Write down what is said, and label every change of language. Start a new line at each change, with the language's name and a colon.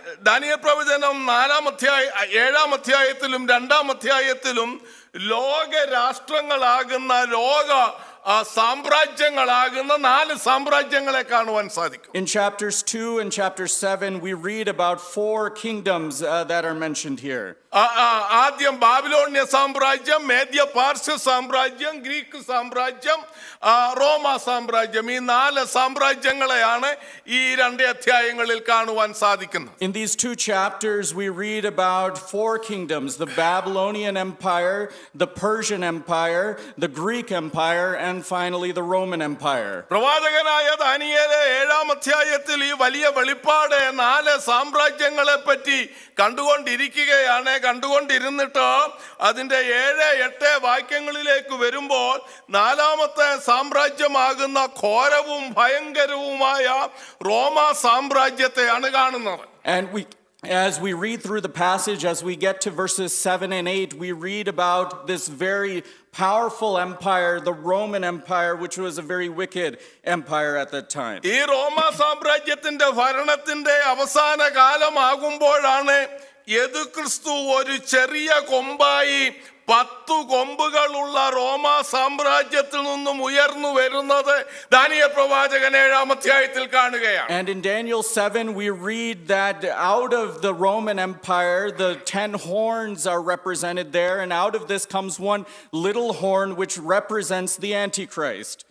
Malayalam: Daniel പ്രവചനം 7-ാം അധ്യായത്തിലും 2-ാം അധ്യായത്തിലും ലോക രാഷ്ട്രങ്ങളാകുന്ന ലോക സാമ്രാജ്യങ്ങളാകുന്ന 4 സാമ്രാജ്യങ്ങളെ കാണുവാൻ സാധിക്കും.
English: In chapters 2 and chapter 7, we read about 4 kingdoms that are mentioned here.
Malayalam: ആദ്യം ബാബിലോണ്യ സാമ്രാജ്യം, മേദ്യ പാർസ്യ സാമ്രാജ്യം, ഗ്രീക്ക് സാമ്രാജ്യം, റോമ സാമ്രാജ്യം. ഈ 4 സാമ്രാജ്യങ്ങളെയാണ് ഈ 2 അധ്യായങ്ങളിൽ കാണുവാൻ സാധിക്കുന്നത്.
English: In these 2 chapters, we read about 4 kingdoms: the Babylonian Empire, the Persian Empire, the Greek Empire, and finally the Roman Empire.
Malayalam: പ്രവാചകനായ ദാനിയേൽ 7-ാം അധ്യായത്തിൽ ഈ വലിയ വെളിപ്പാട് 4 സാമ്രാജ്യങ്ങളെ പറ്റി കണ്ടുകൊണ്ടിരുന്നിട്ട് അതിന്റെ 7-8 വാക്യങ്ങളിലേക്ക് വരുമ്പോൾ 4-ാമത്തെ സാമ്രാജ്യമാകുന്ന ഘോരവും ഭയങ്കരവുമായ റോമ സാമ്രാജ്യത്തെയാണ് കാണുന്നത്.
English: And as we read through the passage, as we get to verses 7 and 8, we read about this very powerful empire, the Roman Empire, which was a very wicked empire at that time.
Malayalam: ഈ റോമ സാമ്രാജ്യത്തിന്റെ ഭരണത്തിന്റെ അവസാന കാലമാകുമ്പോഴാണ് യേശുക്രിസ്തു ഒരു ചെറിയ കൊമ്പായി 10 കൊമ്പുകളുള്ള റോമ സാമ്രാജ്യത്തിൽ നിന്നും ഉയർന്നു വരുന്നത് ദാനിയേൽ പ്രവാചകൻ 7-ാം അധ്യായത്തിൽ കാണുകയാണ്.
English: And in Daniel 7, we read that out of the Roman Empire, the 10 horns are represented there, and out of this comes one little horn which represents the Antichrist.